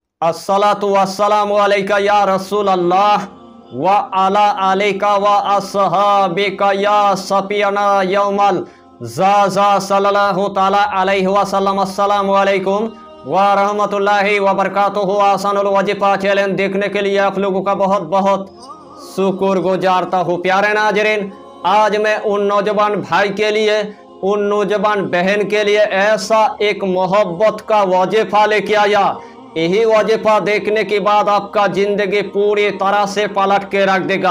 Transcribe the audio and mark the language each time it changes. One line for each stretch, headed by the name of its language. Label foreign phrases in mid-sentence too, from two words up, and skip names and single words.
Arabic: الصلاة والسلام عليك يا رسول الله وعلى آلك وأصحابك يا سفينا يوم الزا صلى الله تعالى عليه وسلم. السلام عليكم ورحمة الله وبركاته.
Urdu: آسان الوظیفہ چیلنج دیکھنے کے لیے آپ لوگوں کا بہت بہت شکر گزارتا ہوں. پیارے ناظرین، آج میں ان نوجوان بھائی کے لیے، ان نوجوان بہن کے لیے ایسا ایک محبت کا وظیفہ لیکے آیا. یہی وظیفہ دیکھنے کے بعد آپکا زندگی پوری طرح سے پلٹ کے رکھ دیگا.